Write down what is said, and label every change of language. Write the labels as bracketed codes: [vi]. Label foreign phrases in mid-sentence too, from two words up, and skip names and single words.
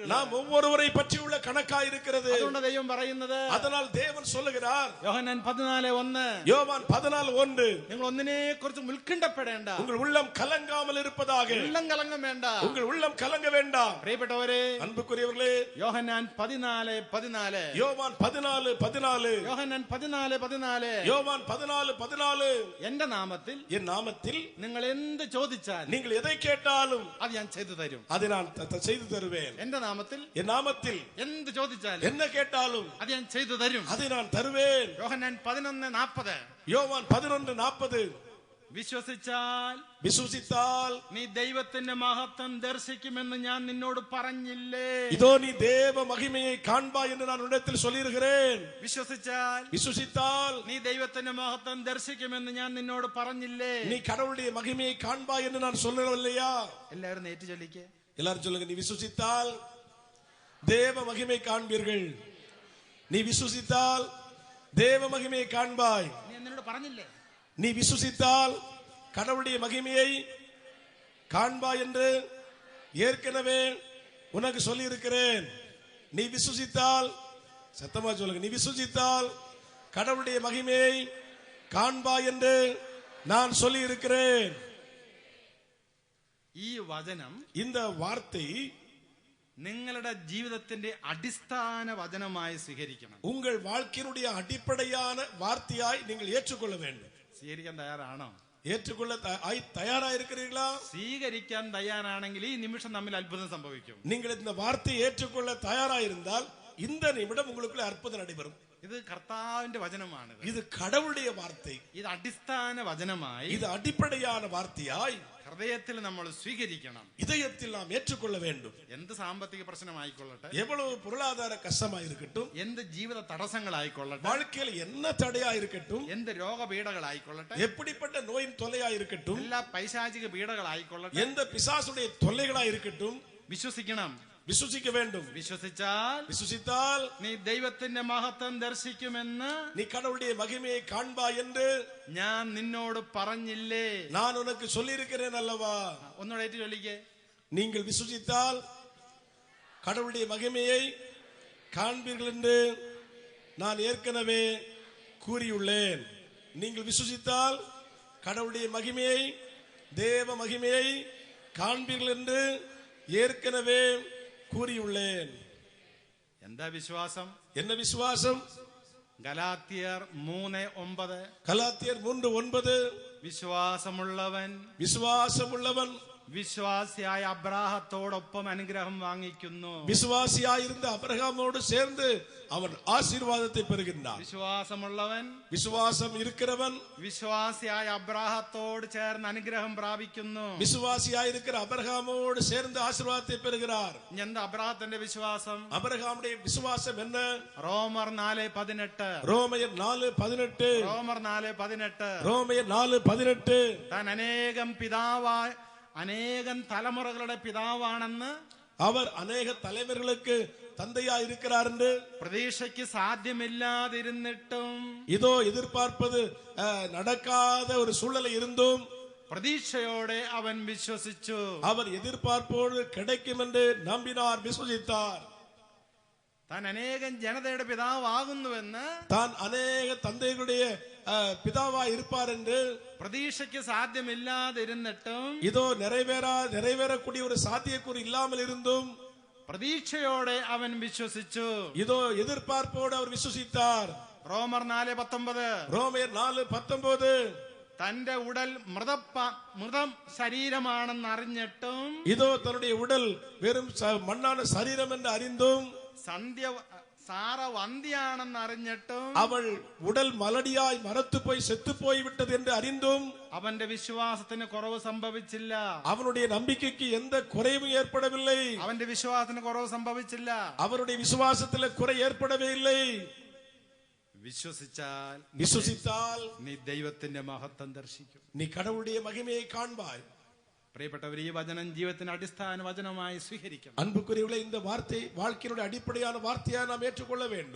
[ta] நாம் ஒவ்வொருவரை பற்றியுள்ள கணக்காய் இருக்கிறது. [ml] അതുകൊണ്ട് ദൈവം പറയുന്നത്, [ta] அதனால் தேவன் சொல்லுகிறார், [ml] യോഹന്നാൻ 14:1, [ta] யோவான் 14:1, [ml] നിങ്ങൾ ഒന്നിനെ കുറിച്ച് ഉത്കണ്ഠപ്പെടേണ്ട, [ta] உங்கள் உள்ளம் கலங்காமல் இருப்பதாக. [ml] ഉള്ളം കലങ്ങം വേണ്ട. [ta] உங்கள் உள்ளம் கலங்க வேண்டாம். [ml] പ്രിയപ്പെട്ടവരെ, [ta] அன்புக்குரியவர்களே, [ml] യോഹന്നാൻ 14:14, [ta] யோவான் 14:14, [ml] യോഹന്നാൻ 14:14, [ta] யோவான் 14:14, [ml] എന്റെ നാമത്തിൽ [ta] என் நாமத்தில் [ml] നിങ്ങൾ എന്ത് ചോദിച്ചാൽ [ta] நீங்கள் எதை கேட்டாலும் [ml] അത് ഞാൻ ചെയ്തു തരും. [ta] அதை நான் செய்து தருவேன். [ml] എന്റെ നാമത്തിൽ [ta] என் நாமத்தில் [ml] എന്ത് ചോദിച്ചാൽ [ta] என்ன கேட்டாலும் [ml] അത് ഞാൻ ചെയ്തു തരും. [ta] அதை நான் தருவேன். [ml] യോഹന്നാൻ 11:40, [ta] யோவான் 11:40, [ml] വിശ്വസിച്ചാൽ [ta] விசுவாசித்தால் [ml] നീ ദൈവത്തിന്റെ മഹത്വം ദർശിക്കുമെന്ന് ഞാൻ നിന്നോട് പറഞ്ഞില്ലേ. [ta] இதோ நீ தேவ மகிமையை காண்பாய் என்று நான் உன்னிடத்தில் சொல்லியிருக்கிறேன். [ml] വിശ്വസിച്ചാൽ [ta] விசுவாசித்தால் [ml] നീ ദൈവത്തിന്റെ മഹത്വം ദർശിക്കുമെന്ന് ഞാൻ നിന്നോട് പറഞ്ഞില്ലേ. [ta] நீ கடவுளுடைய மகிமையை காண்பாய் என்று நான் சொல்லவில்லையா? [ml] എല്ലാവരും നേറ്റ് ചൊല്ലിക്കേ. [ta] எல்லாரும் சொல்லுங்க, நீ விசுவாசித்தால் தேவ மகிமை காண்பீர்கள். நீ விசுவாசித்தால் தேவ மகிமையை காண்பாய். [ml] നീ എന്നോട് പറഞ്ഞില്ലേ. [ta] நீ விசுவாசித்தால் கடவுளுடைய மகிமையை காண்பாய் என்று ஏற்கனவே உனக்கு சொல்லி இருக்கிறேன். நீ விசுவாசித்தால், சத்தமா சொல்லுங்க, நீ விசுவாசித்தால் கடவுளுடைய மகிமையை காண்பாய் என்று நான் சொல்லி இருக்கிறேன். [ml] ഈ വചനം, [ta] இந்த வார்த்தை [ml] നിങ്ങളുടെ ജീവിതത്തിന്റെ അടിസ്ഥാന വചനമായി സ്വീകരിക്കണം. [ta] உங்கள் வாழ்க்கையினுடைய அடிப்படையான வார்த்தையாய் நீங்கள் ஏற்றுக்கொள்ள வேண்டும். [ml] സ്വീകരിക്കാൻ തയ്യാറാണോ? [ta] ஏற்றுக்கொள்ள தயாரா இருக்கிறீர்களா? [ml] സ്വീകരിക്കാൻ തയ്യാറാണെങ്കിൽ ഈ നിമിഷം തമ്മിൽ അത്ഭുതം സംഭവിക്കും. [ta] நீங்கள் இந்த வார்த்தையை ஏற்றுக்கொள்ள தயாரா இருந்தால் இந்த நிமிடம் உங்களுக்குள்ள அற்புதம் நடைபெறும். [ml] ഇത് കർത്താവിന്റെ വചനമാണ്. [ta] இது கடவுளுடைய வார்த்தை. [ml] ഇത് അടിസ്ഥാന വചനമായി, [ta] இது அடிப்படையான வார்த்தையாய் [ml] ഹൃദയത്തിൽ നമ്മൾ സ്വീകരിക്കണം. [ta] இதயத்தில் நாம் ஏற்றுக்கொள்ள வேண்டும். [ml] എന്ത് സാമ്പത്തിക പ്രശ്നമായിക്കൊള്ളട്ടെ, [ta] எவ்வளவு பொருளாதார கஷ்டமா இருக்கட்டும், [ml] എന്ത് ജീവിത തടസ്സങ്ങളായിക്കൊള്ളട്ടെ, [ta] வாழ்க்கையில் என்ன தடையா இருக்கட்டும், [ml] എന്ത് രോഗപീഠകളായിക്കൊള്ളട്ടെ, [ta] எப்படிப்பட்ட நோயின் தொல்லையா இருக்கட்டும், [ml] എല്ലാ പൈശാചിക പീഠകളായിക്കൊള്ളട്ടെ, [ta] எந்த பிசாசுடைய தொல்லைகளா இருக்கட்டும், [ml] വിശ്വസിക്കണം. [ta] விசுவாசிக்க வேண்டும். [ml] വിശ്വസിച്ചാൽ [ta] விசுவாசித்தால் [ml] നീ ദൈവത്തിന്റെ മഹത്വം ദർശിക്കുമെന്ന് [ta] நீ கடவுளுடைய மகிமையை காண்பாய் என்று [ml] ഞാൻ നിന്നോട് പറഞ്ഞില്ലേ. [ta] நான் உனக்கு சொல்லி இருக்கிறேன் அல்லவா? [ml] ഒന്നുകൂടെ ഏറ്റു ചൊല്ലിക്കേ. [ta] நீங்கள் விசுவாசித்தால் கடவுளுடைய மகிமையை காண்பீர்கள் என்று நான் ஏற்கனவே கூறியுள்ளேன். நீங்கள் விசுவாசித்தால் கடவுளுடைய மகிமையை, தேவ மகிமையை காண்பீர்கள் என்று ஏற்கனவே கூறியுள்ளேன். [ml] എന്താ വിശ്വാസം? [ta] என்ன விசுவாசம்? [ml] ഗലാത്യർ 3:9, [ta] கலாத்தியர் 3:9, [ml] വിശ്വാസമുള്ളവൻ [ta] விசுவாசமுள்ளவன் [ml] വിശ്വാസിയായ അബ്രാഹത്തോടൊപ്പം അനുഗ്രഹം വാങ്ങിക്കുന്നു. [ta] விசுவாசியாயிருந்த அபிரகாமோடு சேர்ந்து அவன் ஆசீர்வாதத்தை பெறுகின்றான். [ml] വിശ്വാസമുള്ളവൻ, [ta] விசுவாசம் இருக்கிறவன் [ml] വിശ്വാസിയായ അബ്രാഹത്തോട് ചേർന്ന് അനുഗ്രഹം പ്രാപിക്കുന്നു. [ta] விசுவாசியாயிருக்கிற அபிரகாமோடு சேர்ந்து ஆசீர்வாதத்தை பெறுகிறார். [ml] എന്താ അബ്രാഹത്തിന്റെ വിശ്വാസം? [ta] அபிரகாமுடைய விசுவாசம் என்ன? [ml] റോമർ 4:18, [ta] ரோமையர் 4:18, [ml] റോമർ 4:18, [ta] ரோமையர் 4:18, [ml] താൻ അനേകം തലമുറകളുടെ പിതാവാണെന്ന്, [ta] அவர் அநேக தலைவர்களுக்கு தந்தையா இருக்கிறார் என்று, [ml] പ്രതീക്ഷയ്ക്ക് സാധ്യമില്ലാതിരുന്നിട്ടും, [ta] இதோ எதிர்பார்ப்பது நடக்காத ஒரு சூழ்நிலை இருந்தும் [ml] പ്രതീക്ഷയോടെ അവൻ വിശ്വസിച്ചു. [ta] அவர் எதிர்பார்ப்போடு கிடைக்கும் என்று நம்பினார், விசுவாசித்தார். [ml] താൻ അനേകം ജനതയുടെ പിതാവാകുന്നുവെന്ന്, [ta] தான் அநேக தந்தைகளுடைய பிதாவா இருப்பார் என்று, [ml] പ്രതീക്ഷയ്ക്ക് സാധ്യമില്ലാതിരുന്നിട്ടും, [ta] இதோ நிறைவேறக்கூடிய ஒரு சாத்தியக்கூறு இல்லாமல் இருந்தும் [ml] പ്രതീക്ഷയോടെ അവൻ വിശ്വസിച്ചു. [ta] இதோ எதிர்பார்ப்போடு அவர் விசுவாசித்தார். [ml] റോമർ 4:19, [ta] ரோமையர் 4:19, [ml] തന്റെ ഉടൽ മൃതം ശരീരമാണെന്ന് അറിഞ്ഞിട്ടും, [ta] இதோ தன்னுடைய உடல் வெறும் மண்ணான சரீரம் என்று அறிந்தும், [ml] സാറ വന്ധ്യാണെന്ന് അറിഞ്ഞിട്ടും, [ta] அவள் உடல் மலடியாய் மரத்து போய் செத்து போய்விட்டது என்று அறிந்தும் [ml] അവന്റെ വിശ്വാസത്തിന് കുറവ് സംഭവിച്ചില്ല. [ta] அவனுடைய நம்பிக்கைக்கு எந்த குறைவும் ஏற்படவில்லை. [ml] അവന്റെ വിശ്വാസത്തിന് കുറവ് സംഭവിച്ചില്ല. [ta] அவருடைய விசுவாசத்தில் குறை ஏற்படவே இல்லை. [ml] വിശ്വസിച്ചാൽ [ta] நீ [ml] ദൈവത്തിന്റെ മഹത്വം ദർശിക്കും. [ta] நீ கடவுளுடைய மகிமையை காண்பாய். [ml] പ്രിയപ്പെട്ടവർ, ഈ വചനം ജീവിതത്തിന്റെ അടിസ്ഥാന വചനമായി സ്വീകരിക്കണം. [ta] அன்புக்குரியவர்களே, இந்த வார்த்தை வாழ்க்கையினுடைய அடிப்படையான வார்த்தையா நாம் ஏற்றுக்கொள்ள வேண்டும்.